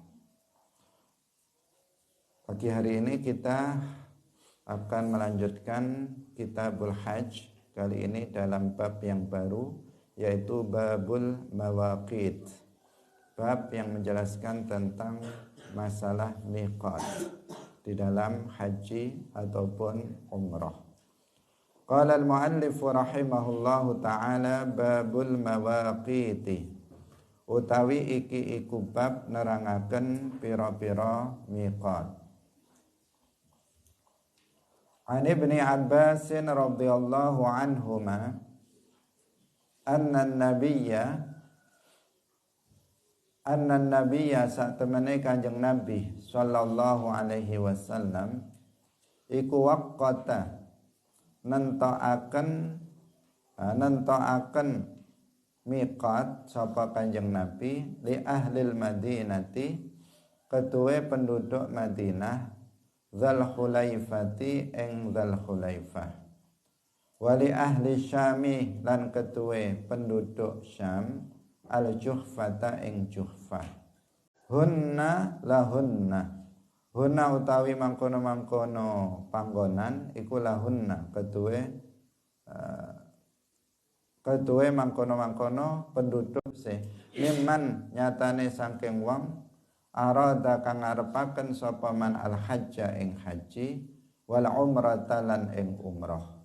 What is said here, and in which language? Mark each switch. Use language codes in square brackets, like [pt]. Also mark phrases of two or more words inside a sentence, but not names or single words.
[id] Pagi hari ini kita akan melanjutkan Kitabul Hajj, kali ini dalam bab yang baru, yaitu Babul Mawaqit, bab yang menjelaskan tentang masalah miqat di dalam haji ataupun umrah. [ar] قال المؤلف رحمه الله تعالى باب المواقيت, [jv] utawi iki iku bab nerangaken pira-pira miqat. [ar] عن ابن عباس رضي الله عنهما أن النبي [jv] sak temene Kanjeng Nabi [ar] صلى الله عليه وسلم iku waqata nentokaken [jv] miqat sapa Kanjeng Nabi [ar] لأهل المدينة, [jv] ketuwe penduduk Madinah, Dzul Hulaifati ing Dzul Hulaifah, [ar] ولأهل الشام [jv] lan ketuwe penduduk Syam, al-Juhfata ing Juhfah. [ar] هن لهن هن [jv] utawi mangkono-mangkono panggonan iku lahunna ketuwe mangkono-mangkono penduduk mimman nyatane saking wong arada kang ngarepaken sapa [ar] من الحج [jv] ing haji [ar] والعمرة [jv] lan ing umrah.